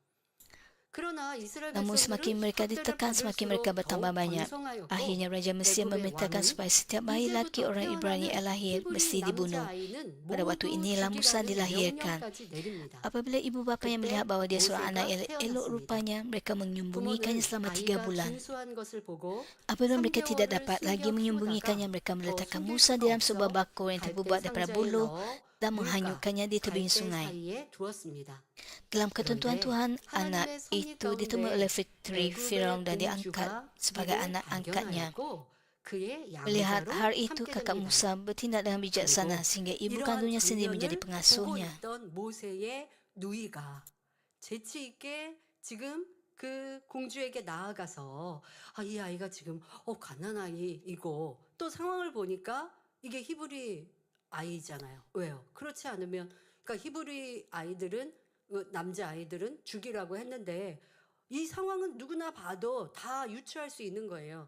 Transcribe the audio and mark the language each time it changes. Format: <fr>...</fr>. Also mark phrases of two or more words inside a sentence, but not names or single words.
<ko>그러나 이스라엘</ko> <ms>Namun semakin</ms> <ko>백성들은</ko> <ms>mereka</ms> <ko>학대를</ko> <ms>ditekan, semakin</ms> <ko>받을수록</ko> <ms>mereka bertambah</ms> <ko>더욱</ko> <ms>banyak.</ms> <ko>번성하였고</ko> <ms>Akhirnya Raja Mesir</ms> <ko>애굽의</ko> <ms>memerintahkan</ms> <ko>왕은</ko> <ms>supaya setiap bayi laki</ms> <ko>이제부터</ko> <ms>orang Ibrani yang</ms> <ko>태어나는</ko> <ms>lahir mesti</ms> <ko>히브리</ko> <ms>dibunuh.</ms> <ko>남자아이는</ko> <ms>Pada waktu</ms> <ko>모두</ko> <ms>inilah Musa</ms> <ko>죽이라는</ko> <ms>dilahirkan.</ms> <ko>명령까지 내립니다.</ko> <ms>Apabila ibu bapanya</ms> <ko>그때</ko> <ms>melihat bahawa dia seorang anak yang</ms> <ko>모세가</ko> <ms>elok</ms> <ko>태어났습니다.</ko> <ms>rupanya, mereka menyembunyikannya</ms> <ko>부모는</ko> <ms>selama 3</ms> <ko>아이가</ko> <ms>bulan.</ms> <ko>준수한 것을 보고</ko> <ms>Apabila mereka tidak</ms> <ko>3개월을</ko> <ms>dapat lagi</ms> <ko>숨겨</ko> <ms>menyembunyikannya,</ms> <ko>키우다가</ko> <ms>mereka</ms> <ko>더</ko> <ms>meletakkan</ms> <ko>숨길</ko> <ms>Musa</ms> <ko>수가</ko> <ms>dalam</ms> <ko>없어</ko> <ms>sebuah bakul yang</ms> <ko>갈대</ko> <ms>terbuat daripada</ms> <ko>상자에</ko> <ms>buluh</ms> <ko>넣어</ko> <ms>dan</ms> <ko>물가</ko> <ms>menghanyutkannya di tebing</ms> <ko>갈대</ko> <ms>sungai.</ms> <ko>사이에 두었습니다.</ko> <ms>Dalam ketentuan</ms> <ko>그런데</ko> <ms>Tuhan, anak</ms> <ko>하나님의 섭리</ko> <ms>itu ditemui</ms> <ko>가운데</ko> <ms>oleh Fitri Firaun dan</ms> <ko>애굽의</ko> <ms>diangkat</ms> <ko>공주가</ko> <ms>sebagai</ms> <ko>이를</ko> <ms>anak angkatnya.</ms> <ko>발견하였고 그의</ko> <ms>Melihat</ms> <ko>양자로</ko> <ms>hal itu,</ms> <ko>삼게</ko> <ms>kakak</ms> <ko>됩니다.</ko> <ms>Musa bertindak dengan bijaksana</ms> <ko>그리고</ko> <ms>sehingga ibu</ms> <ko>이러한</ko> <ms>kandungnya sendiri menjadi</ms> <ko>장면을 보고</ko> <ms>pengasuhnya.</ms> <ko>있던 모세의 누이가 재치 있게 지금 그 공주에게 나아가서 이 아이가 지금 갓난 아이이고 또 상황을 보니까 이게 히브리 아이잖아요. 왜요? 그렇지 않으면 그러니까 히브리 아이들은 남자 아이들은 죽이라고 했는데 이 상황은 누구나 봐도 다 유추할 수 있는 거예요.</ko>